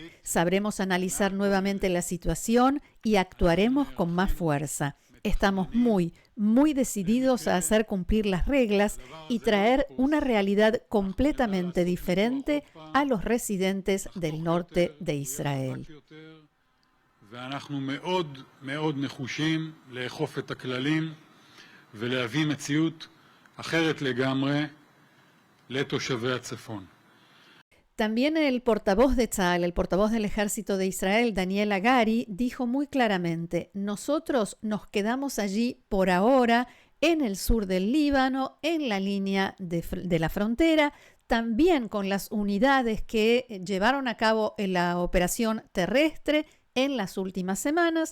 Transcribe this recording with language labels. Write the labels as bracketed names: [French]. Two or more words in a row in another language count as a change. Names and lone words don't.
[Spanish] Sabremos analizar nuevamente la situación y actuaremos con más fuerza. Estamos muy decididos a hacer cumplir las reglas y traer una realidad completamente diferente a los residentes del norte de Israel. [Hebrew] ואנחנו מאוד מאוד נחושים לאכוף את הכללים ולהביא מציאות אחרת לגמרי לתושבי הצפון. [Spanish] También el portavoz de Tzahal, el portavoz del ejército de Israel, Daniel Hagari, dijo muy claramente: nosotros nos quedamos allí por ahora en el sur del Líbano, en la línea de la frontera, también con las unidades que llevaron a cabo la operación terrestre en las últimas semanas.